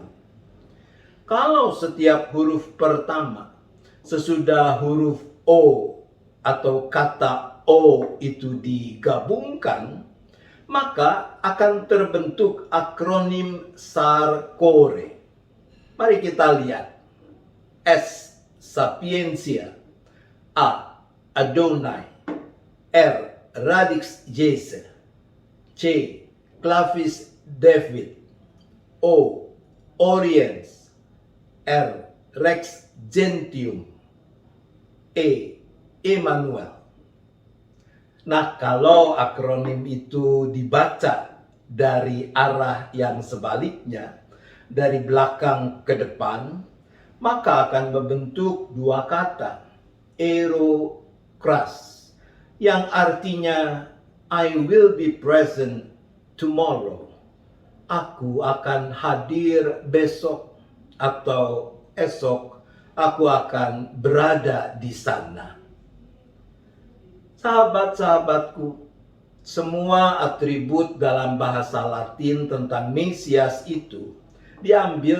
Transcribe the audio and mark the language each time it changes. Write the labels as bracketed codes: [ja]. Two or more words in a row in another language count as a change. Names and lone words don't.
[id] Kalau setiap huruf pertama sesudah huruf O atau kata O itu digabungkan, maka akan terbentuk akronim SARKORE. Mari kita lihat. S. Sapientia. A. Adonai. R. [la] Radix Jese. [id] C. [la] Clavis David. [id] O. Oriens. R. [la] Rex Gentium. [id] E. Emmanuel. Nah, kalau akronim itu dibaca dari arah yang sebaliknya, dari belakang ke depan, maka akan membentuk dua kata, Erokras, yang artinya [en] I will be present tomorrow. [id] Aku akan hadir besok, atau esok aku akan berada di sana. Sahabat-sahabatku, semua atribut dalam bahasa Latin tentang Mesias itu diambil